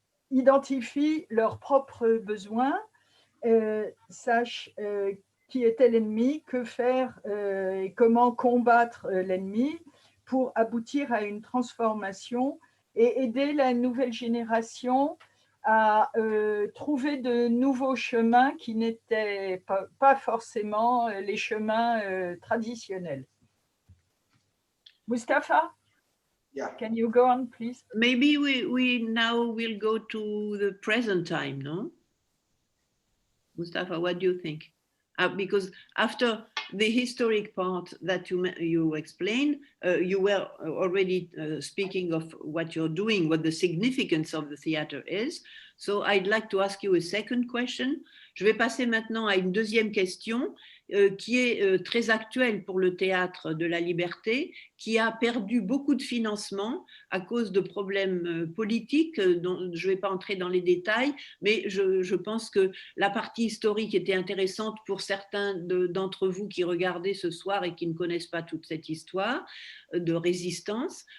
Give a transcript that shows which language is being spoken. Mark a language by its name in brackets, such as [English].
[French] identifient leurs propres besoins, sachent qui était l'ennemi, que faire et comment combattre l'ennemi pour aboutir à une transformation et aider la nouvelle génération à trouver de nouveaux chemins qui n'étaient pas forcément les chemins traditionnels. [English] Mustafa? Yeah. Can you go on, please? Maybe we now will go to the present time, no? Mustafa, what do you think? Because after the historic part that you explained, you were already speaking of what you're doing, what the significance of the theater is. So I'd like to ask you a second question. [French] Je vais passer maintenant à une deuxième question qui est très actuelle pour le Théâtre de la Liberté, qui a perdu beaucoup de financement à cause de problèmes politiques dont je ne vais pas entrer dans les détails, mais je pense que la partie historique était intéressante pour certains d'entre vous qui regardaient ce soir et qui ne connaissent pas toute cette histoire de résistance.